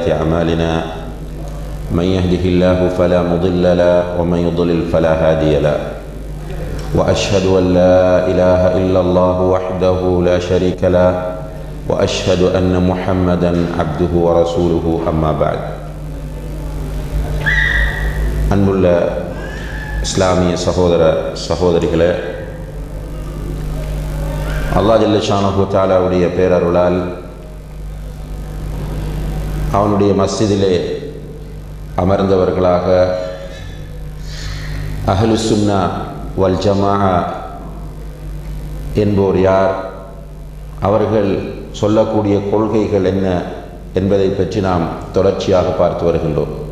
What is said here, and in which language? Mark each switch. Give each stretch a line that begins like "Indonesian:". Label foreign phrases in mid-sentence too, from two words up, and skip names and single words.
Arabic: أعمالنا من يهده الله فلا مضل له ومن يضلل فلا هادي له وأشهد أن لا إله إلا الله وحده لا شريك له وأشهد أن محمدا عبده ورسوله أما بعد
Tamil: அன்புள்ள இஸ்லாமிய சகோதர சகோதரிகளே, அல்லாஹ்
Arabic: جل شأنه
Tamil: தஆலாவுடைய பேரருளால் அவனுடைய மஸ்ஜிதிலே அமர்ந்தவர்களாக
Arabic: أهل السنة والجماعة
Tamil: என்போர் யார், அவர்கள் சொல்லக்கூடிய கொள்கைகள் என்ன என்பதை பற்றி நாம் தொடர்ச்சியாக பார்த்து வருகின்றோம்.